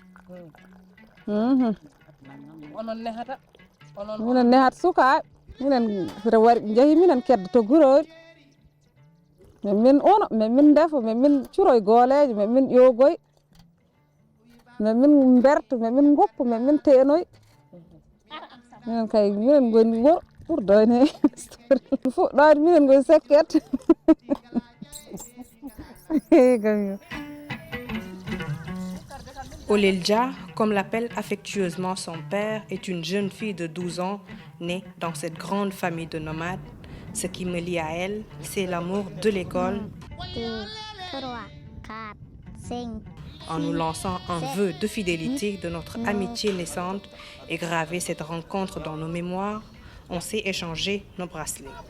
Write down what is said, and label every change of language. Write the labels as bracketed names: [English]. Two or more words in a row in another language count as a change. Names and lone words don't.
[Fula] minen nehata sukaɓe minen waɗi ɓe jeehi minen kedda to guroɗe min uno min defa min curoye gooleje min ƴogoy min berta min goppa min teenoy minen kay minen goni wuro ɓurdani fuɗɗode minen goni sekket. [French] Olelja, comme l'appelle affectueusement son père, est une jeune fille de 12 ans née dans cette grande famille de nomades. Ce qui me lie à elle, c'est l'amour de l'école. En nous lançant un vœu de fidélité de notre amitié naissante et graver cette rencontre dans nos mémoires, on s'est échangé nos bracelets.